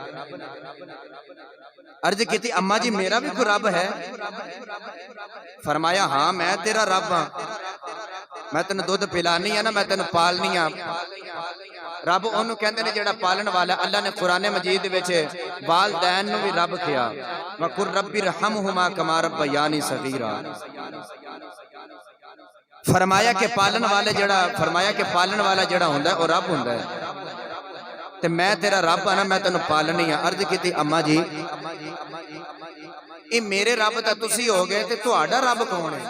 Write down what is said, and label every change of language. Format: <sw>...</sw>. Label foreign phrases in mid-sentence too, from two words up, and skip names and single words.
<pa>عرض کی اماں جی میرا بھی کوئی رب ہے? فرمایا ہاں میں تیرا رب ہاں، میں تینوں دودھ پلانی ہے نا، میں تینوں پالنی ہاں. رب اونوں کہندے نے جیہڑا پالن والا. اللہ نے قرآن مجید وچ والدین نوں بھی رب کیا,</pa> <ar>وقل رب ارحمهما كما ربياني صغيرا.</ar> <pa>فرمایا کہ پالن والا جیہڑا ہوندا ہے او رب ہوندا ہے، تے میں تیرا رب ہاں نا، میں تینوں پالنی ہاں. عرض کی اماں جی یہ میرے رب تو تسی ہو گئے، تے تہاڈا رب کون ہے?</pa>